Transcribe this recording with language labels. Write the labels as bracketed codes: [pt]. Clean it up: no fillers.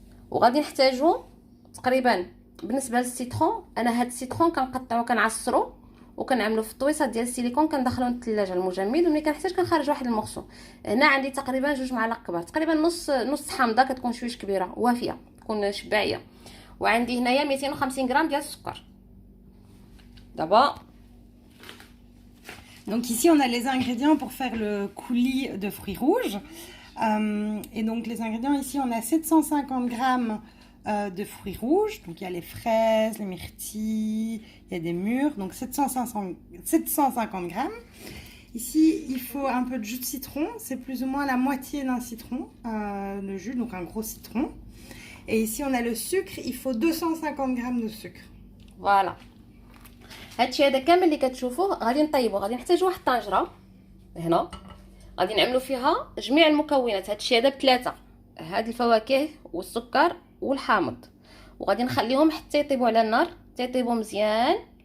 [ar] وغادي نحتاجو تقريبا بالنسبه للسيترون، انا هاد السيترون كنقطعو كنعصرو وكنعملو في الطويصات ديال السيليكون، كندخلو للثلاجه المجمد، وملي كنحتاج كنخرج واحد المغسو. هنا عندي تقريبا 2 معالق كبار، تقريبا نص حامضه، كتكون شويش كبيره وافيه، تكون شباعيه. وعندي هنايا 250 غرام ديال السكر. دابا [fr] Donc ici on a les ingrédients pour faire le coulis de fruits rouges. Et donc les ingrédients ici on a 750 grammes de fruits rouges. Donc il y a les fraises, les myrtilles, il y a des mûres. Donc 750 grammes. Ici il faut un peu de jus de citron. C'est plus ou moins la moitié d'un citron, le jus, donc un gros citron. Et ici on a le sucre. Il faut 250 grammes de sucre. فوالا. [ar] هادشي هذا كامل اللي كتشوفوه غادي نطيبوه. غادي نحتاجو واحد الطنجره هنا، غادي نعملو فيها جميع المكونات. هادشي هذا بثلاثه، هاد الفواكه والسكر والحامض، وغادي نخليهم حتى يطيبوا على النار، حتى يطيبوا مزيان.